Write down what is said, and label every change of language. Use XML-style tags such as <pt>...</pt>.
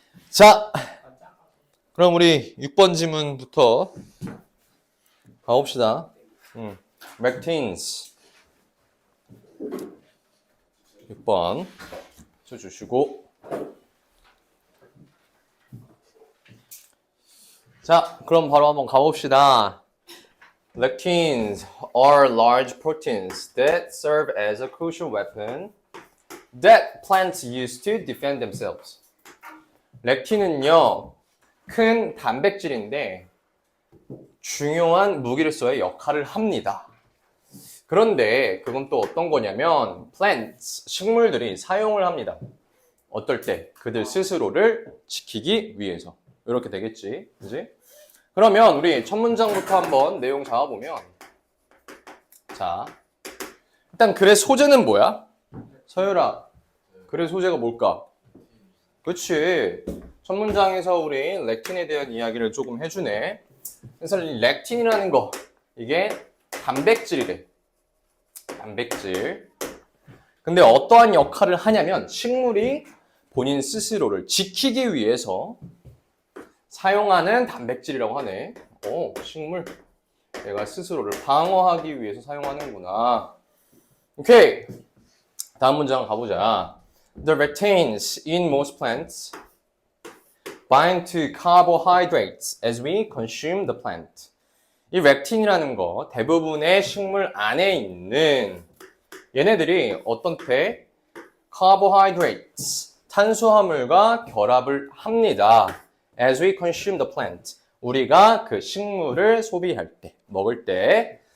<ko>자, 그럼 우리 6번 지문부터 가봅시다. 렉틴스 6번 쳐주시고. 자, 그럼 바로 한번 가봅시다.</ko> <en>Lectins are large proteins that serve as a crucial weapon that plants use to defend themselves.</en> <ko>렉틴은요, 큰 단백질인데 중요한 무기로서의 역할을 합니다. 그런데 그건 또 어떤 거냐면</ko> <en>plants,</en> <ko>식물들이 사용을 합니다. 어떨 때? 그들 스스로를 지키기 위해서. 이렇게 되겠지, 그지? 그러면 우리 첫 문장부터 한번 내용 잡아보면, 자, 일단 글의 소재는 뭐야? 서율아, 글의 소재가 뭘까? 그치. 첫 문장에서 우리 렉틴에 대한 이야기를 조금 해주네. 그래서 렉틴이라는 거, 이게 단백질이래. 단백질. 근데 어떠한 역할을 하냐면 식물이 본인 스스로를 지키기 위해서 사용하는 단백질이라고 하네. 식물. 내가 스스로를 방어하기 위해서 사용하는구나. 오케이. 다음 문장 가보자.</ko> <en>The lectins in most plants bind to carbohydrates as we consume the plant.</en> <ko>이 렉틴이라는 거 대부분의 식물 안에 있는 얘네들이 어떤 때 carbohydrates 탄수화물과 결합을 합니다.</ko> <en>As we consume the plant.</en> <ko>우리가 그 식물을 소비할 때, 먹을 때.</ko>